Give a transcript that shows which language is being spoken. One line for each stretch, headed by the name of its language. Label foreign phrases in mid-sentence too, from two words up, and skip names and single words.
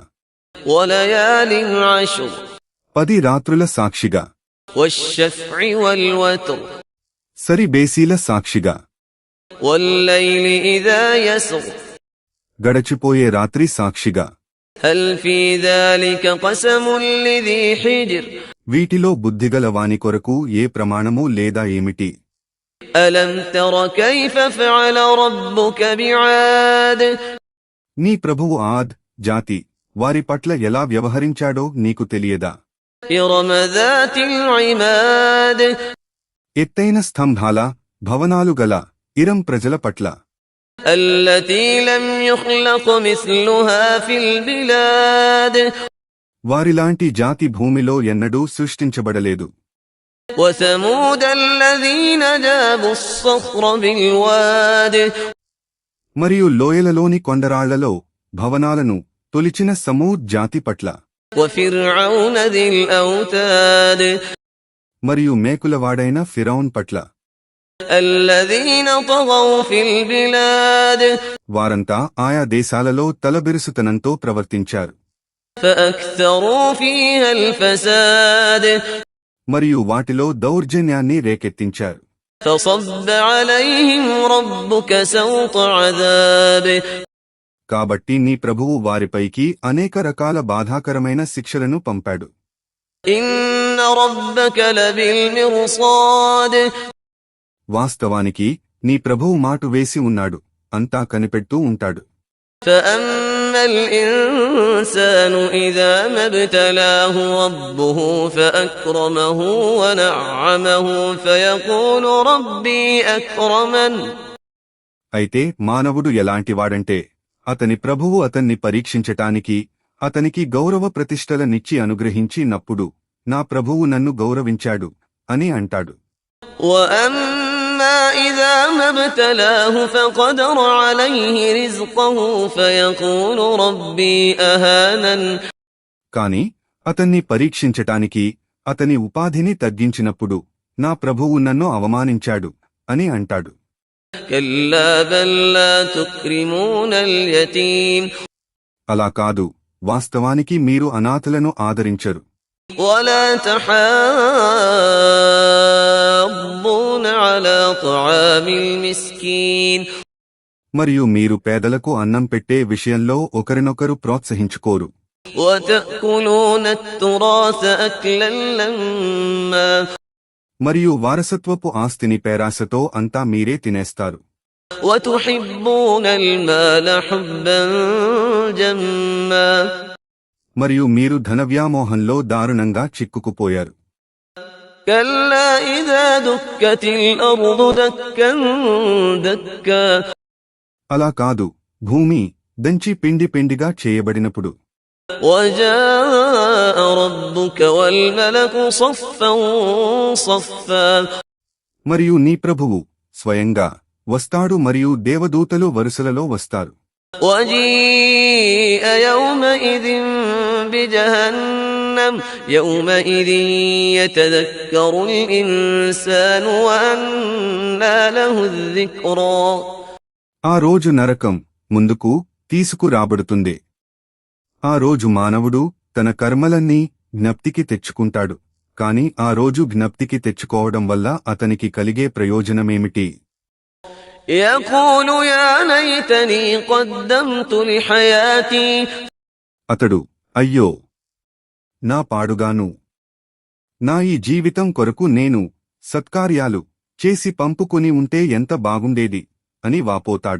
Arabic: وليال عشر.
Telugu: 10 రాత్రుల సాక్షిగా.
Arabic: والشفع والوتر.
Telugu: సరి బేసీల సాక్షిగా.
Arabic: والليل إذا يسر.
Telugu: గడచిపోయే రాత్రి సాక్షిగా.
Arabic: هل في ذلك قسم لذي حجر.
Telugu: వీటిలో బుద్ధిగల వాని కొరకు ఏ ప్రమాణమూ లేదా ఏమిటి?
Arabic: ألم تر كيف فعل ربك بعاد.
Telugu: నీ ప్రభువు ఆద్ జాతి వారి పట్ల ఎలా వ్యవహరించాడో నీకు తెలియదా?
Arabic: إرم ذات العماد
Telugu: ఎత్తైన స్తంభాల భవనాలు గల ఇరం ప్రజల పట్ల,
Arabic: التي لم يخلق مثلها في البلاد
Telugu: వారిలాంటి జాతి భూమిలో ఎన్నడూ సృష్టించబడలేదు.
Arabic: وثمود الذين جابوا الصخر بالواد
Telugu: మరియు లోయలలోని కొండరాళ్లలో భవనాలను తొలిచిన సమూద్ జాతి పట్ల,
Arabic: وفرعون ذي الأوتاد
Telugu: మరియు మేకులవాడైన ఫిరౌన్ పట్ల,
Arabic: الذين طغوا في البلاد
Telugu: వారంతా ఆయా దేశాలలో తలబిరుసుతనంతో ప్రవర్తించారు.
Arabic: فأكثروا فيها الفساد
Telugu: మరియు వాటిలో దౌర్జన్యాన్ని రేకెత్తించారు.
Arabic: فصب عليهم ربك سوط عذاب
Telugu: కాబట్టి నీ ప్రభువు వారిపైకి అనేక రకాల బాధాకరమైన శిక్షలను పంపాడు.
Arabic: إن ربك لبالمرصاد
Telugu: వాస్తవానికి నీ ప్రభువు మాటు వేసి ఉన్నాడు, అంతా కనిపెడుతూ ఉంటాడు.
Arabic: فأما الإنسان إذا ما ابتلاه ربه فأكرمه ونعمه فيقول ربي أكرمن
Telugu: అయితే మానవుడు ఎలాంటివాడంటే, అతని ప్రభువు అతన్ని పరీక్షించటానికి అతనికి గౌరవ ప్రతిష్టలనిచ్చి అనుగ్రహించి నప్పుడు నా ప్రభువు నన్ను గౌరవించాడు అని అంటాడు.
Arabic: وأما إذا ما ابتلاه فقدر عليه رزقه فيقول ربي أهانن
Telugu: కాని అతన్ని పరీక్షించటానికి అతని ఉపాధిని తగ్గించినప్పుడు నా ప్రభువు నన్ను అవమానించాడు అని అంటాడు.
Arabic: كلا بل لا تكرمون اليتيم
Telugu: అలా కాదు, వాస్తవానికి మీరు అనాథలను ఆదరించరు.
Arabic: ولا تحاضون على طعام المسكين
Telugu: మరియు మీరు పేదలకు అన్నం పెట్టే విషయంలో ఒకరినొకరు ప్రోత్సహించుకోరు.
Arabic: وتأكلون التراث أكلا لما
Telugu: మరియు వారసత్వపు ఆస్తిని పేరాసతో అంతా మీరే తినేస్తారు.
Arabic: وتحبون المال حبا جما
Telugu: మరియు మీరు ధనవ్యామోహంలో దారుణంగా చిక్కుకుపోయారు.
Arabic: كلا إذا دكت الأرض دكا دكا
Telugu: అలా కాదు, భూమి దంచి పిండి పిండిగా చేయబడినప్పుడు,
Arabic: وجاء ربك والملك صفا صفا
Telugu: మరియు నీ ప్రభువు స్వయంగా వస్తాడు మరియు దేవదూతలు వరుసలలో వస్తారు.
Arabic: وجيء يومئذ بجهنم يومئذ يتذكر الإنسان وأنى له الذكرى
Telugu: ఆ రోజు నరకం ముందుకు తీసుకురాబడుతుంది. ఆ రోజు మానవుడు తన కర్మలన్నీ జ్ఞప్తికి తెచ్చుకుంటాడు. కాని ఆ రోజు జ్ఞప్తికి తెచ్చుకోవడం వల్ల అతనికి కలిగే ప్రయోజనమేమిటి?
Arabic: يقول يا ليتني قدمت لحياتي
Telugu: అతడు అయ్యో నా పాడుగాను, నా ఈ జీవితం కొరకు నేను సత్కార్యాలు చేసి పంపుకుని ఉంటే ఎంత బాగుండేది అని వాపోతాడు.